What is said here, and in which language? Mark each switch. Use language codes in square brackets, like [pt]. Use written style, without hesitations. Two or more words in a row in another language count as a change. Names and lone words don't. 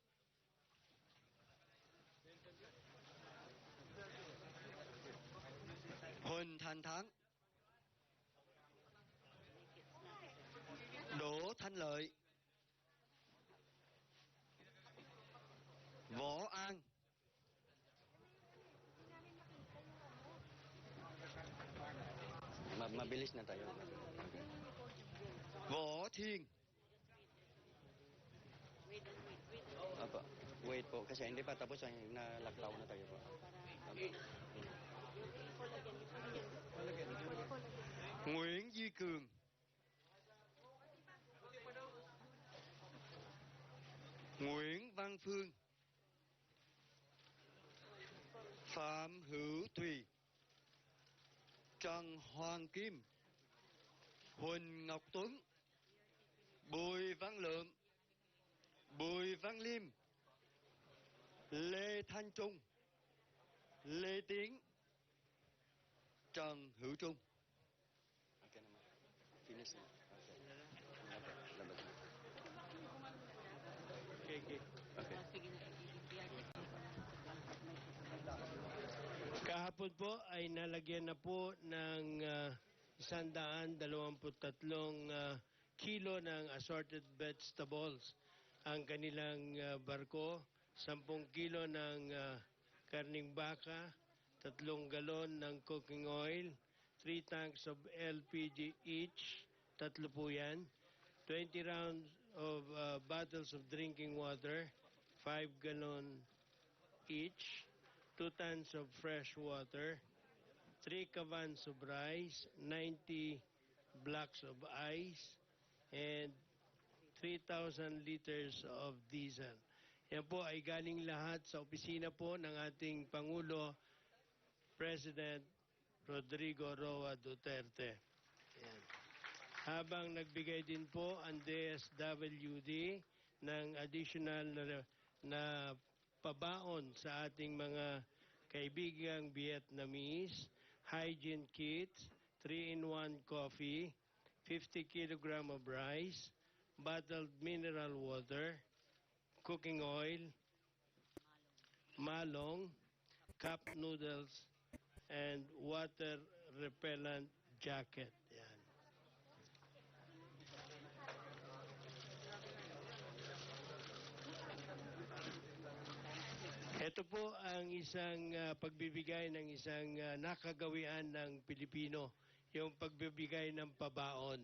[tl] Huỳnh Thanh Thắng. Đỗ Thanh Lợi. Võ An. Mabilis na tayo. Võ Thiên. Apa? Wait po, kasi hindi pa tapos ay nalaklaw na tayo po. Nguyễn Duy Cường. Nguyễn Văn Phương. Phạm Hữu Thùy. Trần Hoàng Kim. Huỳnh Ngọc Tuấn. Bùi Văn Lượng. Bùi Văn Liêm. Lê Thanh Trung. Lê Tiến. Trần Hữu Trung. Kahapon po ay nalagyan na po ng 123 kilo ng [en] assorted vegetables [tl] ang kanilang barko, 10 kilo ng karning baka, 3 galon ng [en] cooking oil, [tl] 3 [en] tanks of LPG each, [tl] 3 po yan, 20 [en] rounds of bottles of drinking water, 5 gallon each, 2 tons of fresh water, 3 cavans of rice, 90 blocks of ice, and 3,000 liters of diesel. [tl] Yan po ay galing lahat sa opisina po ng ating Pangulo, President Rodrigo Roa Duterte. Yan. Habang nagbigay din po ang DSWD ng additional na pabaon sa ating mga kaibigang Vietnamese, [en] hygiene kits, 3-in-1 coffee, 50 kilogram of rice, bottled mineral water, cooking oil, [tl] malong, [en] cup noodles, and water repellent jacket. [tl] Yan. Ito po ang isang pagbibigay ng isang nakagawian ng Pilipino, yung pagbibigay ng pabaon.